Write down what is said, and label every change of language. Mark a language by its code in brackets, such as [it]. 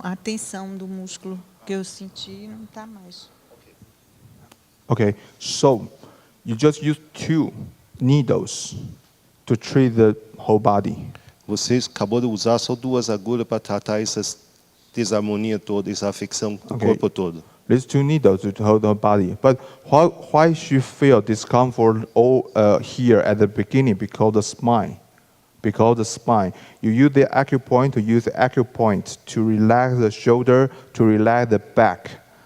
[pt] A tensão do músculo que eu senti não está mais. [en] Okay, so you just use 2 needles to treat the whole body. [pt] Você acabou de usar só 2 agulhas para tratar essa desarmonia toda, essa afecção do corpo todo. [en] These 2 needles to hold the body. But why she feel discomfort here at the beginning? Because the spine. Because the spine. You use the acupoint to relax the shoulder, to relax the back.